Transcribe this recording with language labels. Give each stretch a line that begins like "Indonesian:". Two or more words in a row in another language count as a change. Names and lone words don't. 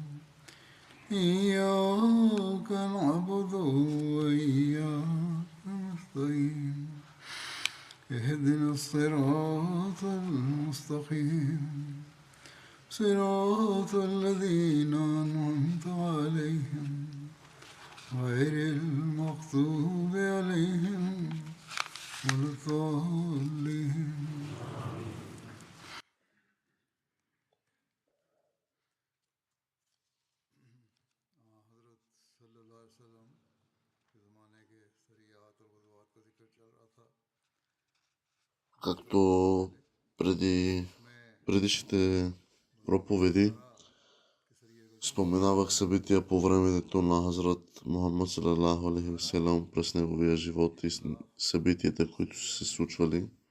Arabic: إياك نعبد وإياك نستعين اهدنا الصراط المستقيم صراط الذين أنعمت عليهم غير المغضوب عليهم ولا الضالين.
Bulgarian: Както преди предишните проповеди споменавах събития по времето на Хазрат Мухаммад
Arabic: صلى الله عليه وسلم
Bulgarian: през неговия живот и събитията, които са се случвали.